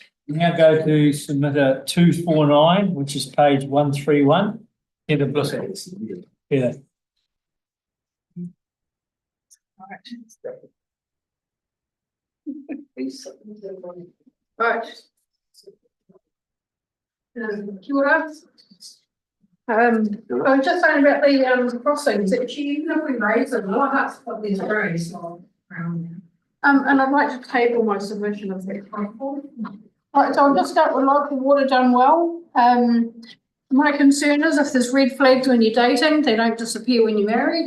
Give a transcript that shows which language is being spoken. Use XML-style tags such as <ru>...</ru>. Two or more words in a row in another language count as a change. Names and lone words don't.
<en>We now go to submitter 249, which is page 131. Heather Blissett. Heather. Right.</en> <mi>Kia ora.</mi> <en>I was just saying about the crossings, actually, even if we raise them, what that's what these raised. And I'd like to table my submission of that. Right, so I'll just start with local water done well. My concern is if there's red flags when you're dating, they don't disappear when you're married.</en>